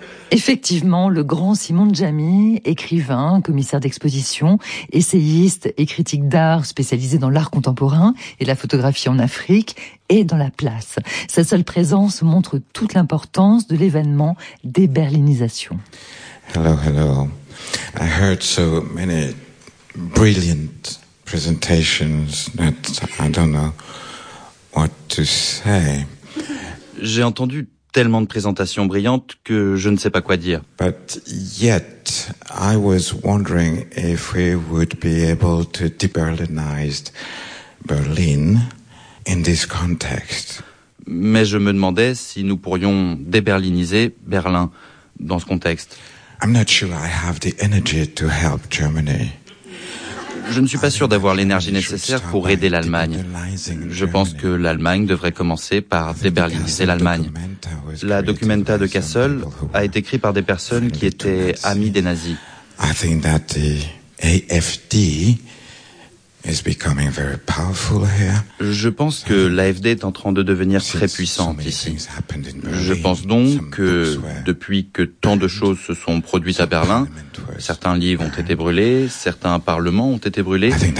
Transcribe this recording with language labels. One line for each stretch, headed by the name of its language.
French: Effectivement, le grand Simon Jamy, écrivain, commissaire d'exposition, essayiste et critique d'art spécialisé dans l'art contemporain et la photographie en Afrique, est dans la place. Sa seule présence montre toute l'importance de l'événement des berlinisations.
English: Hello, hello. I heard so many brilliant presentations that I don't know what to say.
French: J'ai entendu tellement de présentations brillantes que je ne sais pas quoi dire.
English: But yet, I was wondering if we would be able to de-Berlinize Berlin in this context.
French: Mais je me demandais si nous pourrions de-Berliniser Berlin dans ce contexte.
English: I'm not sure I have the energy to help Germany.
French: Je ne suis pas sûr d'avoir l'énergie nécessaire pour aider l'Allemagne. Je pense que l'Allemagne devrait commencer par déberliniser l'Allemagne. La Documenta de Kassel a été écrite par des personnes qui étaient amies des nazis.
English: I think that the AFD is becoming very powerful here.
French: Je pense que l'AFD est en train de devenir très puissante ici. Je pense donc que depuis que tant de choses se sont produites à Berlin, certains livres ont été brûlés, certains parlements ont été brûlés.